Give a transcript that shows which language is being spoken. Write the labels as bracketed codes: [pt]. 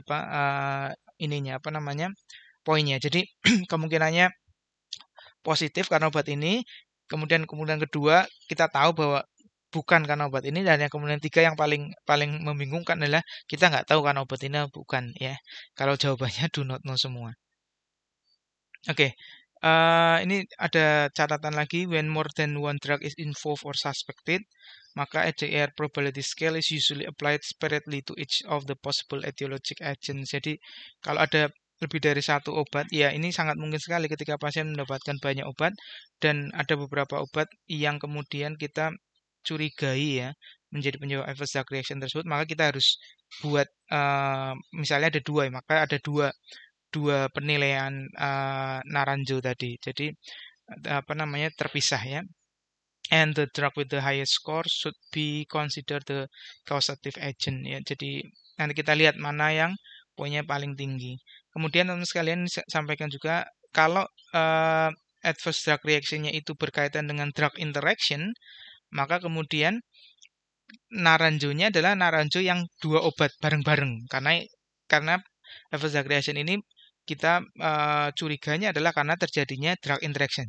[id] Apa ininya apa namanya? Poinnya. Jadi kemungkinannya positif karena obat ini, kemudian kedua kita tahu bahwa bukan karena obat ini, dan yang kemudian tiga yang paling paling membingungkan adalah kita nggak tahu karena obat ini bukan ya. Kalau jawabannya do not know semua. Oke, ini ada catatan lagi, [en] when more than one drug is involved or suspected, maka HCR probability scale is usually applied separately to each of the possible etiologic agents. [id] Jadi kalau ada lebih dari satu obat, ya ini sangat mungkin sekali ketika pasien mendapatkan banyak obat dan ada beberapa obat yang kemudian kita curigai ya menjadi penyebab adverse drug reaction tersebut, maka kita harus buat misalnya ada dua, maka ada dua penilaian Naranjo tadi. Jadi apa namanya terpisah ya. [en] And the drug with the highest score should be considered the causative agent ya. [id] Jadi nanti kita lihat mana yang poinnya paling tinggi. Kemudian teman sekalian sampaikan juga kalau adverse drug reaction-nya itu berkaitan dengan drug interaction, maka kemudian Naranjonya adalah Naranjo yang dua obat bareng-bareng, karena adverse drug reaction ini kita curiganya adalah karena terjadinya drug interaction.